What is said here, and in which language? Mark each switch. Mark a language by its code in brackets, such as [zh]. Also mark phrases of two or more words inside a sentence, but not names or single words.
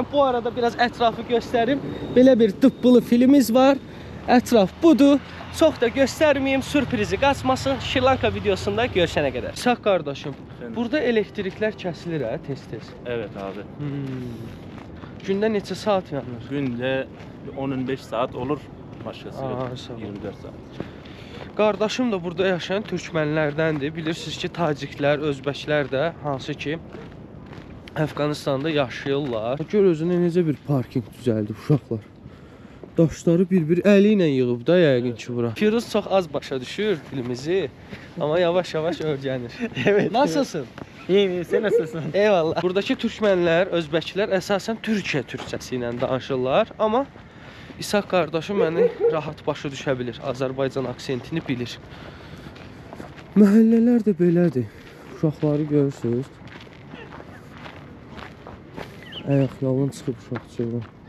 [az] Bu arada biraz ətrafı göstərim. Belə bir dıbbılı filimiz var. Ətraf budur. Çox da göstərməyim, sürprizi qaçmasın. Şirlanka videosunda görüşənə qədər. Sağ qardaşım, burada elektriklər kəsilir hə, tez-tez. [tr] Evet abi. [az] Gündə neçə saat yanır? [tr] Günde 10-15 saat olur. Başkası Aa, yok. [az] sağ ol. 24 saat. Qardaşım da burada yaşayan türkmənlərdəndir. Bilirsiniz ki, taciklər, özbəklər də hansı ki Əfqanistanda yaşayırlar. Gör özünə necə bir parking düzəldi uşaqlar. Daşları bir-bir əli ilə yığıb da yəqin ki bura. Firuz çox az başa düşür dilimizi, amma yavaş-yavaş öyrənir. [tr] Evet. Nasılsın? İyi, sen nasılsın? Eyvallah. [az] Buradakı türkmənlər, özbəklər əsasən Türkiyə türkçəsi ilə danışırlar, amma İshak qardaşım məni rahat başa düşə bilir. Azərbaycan aksentini bilir. Məhəllələr də belədir. uşaqları görürsünüz. Ayaq yolun çıxıb uşaq çığırın.